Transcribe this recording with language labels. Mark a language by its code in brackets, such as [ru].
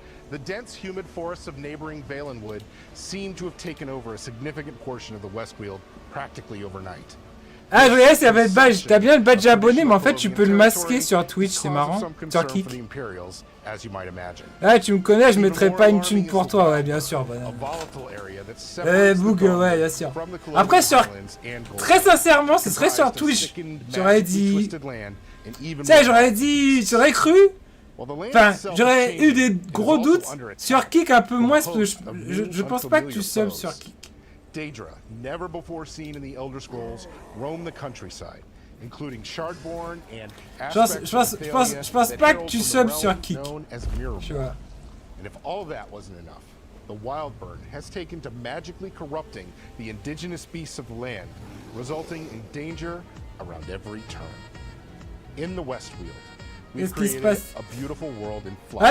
[en] The dense, humid forests of neighboring Valenwood seem to have taken over a significant portion of the Westweald practically overnight. [fr] Ah, je regardais, ça va être badge. T'as bien le badge abonné, mais en fait, tu peux le masquer sur Twitch, c'est marrant. Sur Kick. Ah, tu me connais, je mettrai pas une thune pour toi, ouais, bien sûr. Boog, ouais, bien sûr. Après, très sincèrement, ce serait sur Twitch. J'aurais dit. Tu sais, j'aurais cru. Enfin, j'aurais eu des gros doutes sur Kick, un peu moins, parce que je pense pas que tu subs sur Kick. [en] Daedra, never before seen in the Elder Scrolls, roam the countryside, including Shardborn and [fr] je pense pas que tu subs sur Kick. Tu vois. [en] And if all that wasn't enough, the Wildburn has taken to magically corrupting the indigenous beasts of the land, resulting in danger around every turn. In the Westweald, we've created a beautiful world in flux.